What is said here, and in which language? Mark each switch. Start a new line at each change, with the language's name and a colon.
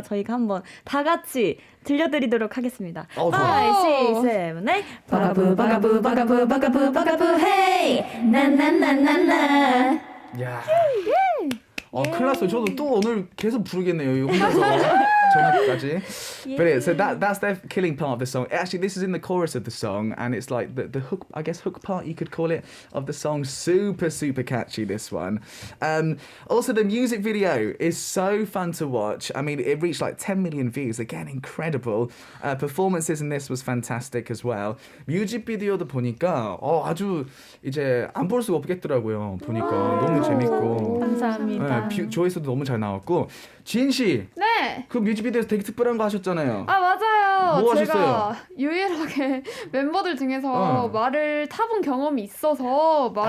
Korean: 저희가 한번 다 같이 들려드리도록 하겠습니다.
English: 5, 6, 7, 8
Korean: 버가부 헤이 나나나나나. 야. 큰일 났어요. 저도 또 오늘 계속 부르겠네요. 이거 혼자서 전화까지.
English: But so that's the killing part of the song. Actually, this is in the chorus of the song, and it's like the hook, I guess hook part you could call it, of the song. Super catchy, this one. Also, the music video is so fun to watch. I mean, it reached like 10 million views. Again, incredible. Performances in this was fantastic as well.
Korean: 뮤직비디오도 보니까 아주 이제 안 볼 수가 없겠더라고요. 보니까 너무 재밌고. 감사합니다. 조회수도 너무 잘 나왔고. 지인 씨, 네. 그 뮤직비디오에서 되게 특별한 거 하셨잖아요. 맞아요. 뭐 제가 하셨어요? 유일하게 멤버들 중에서 말을 타본 경험이 있어서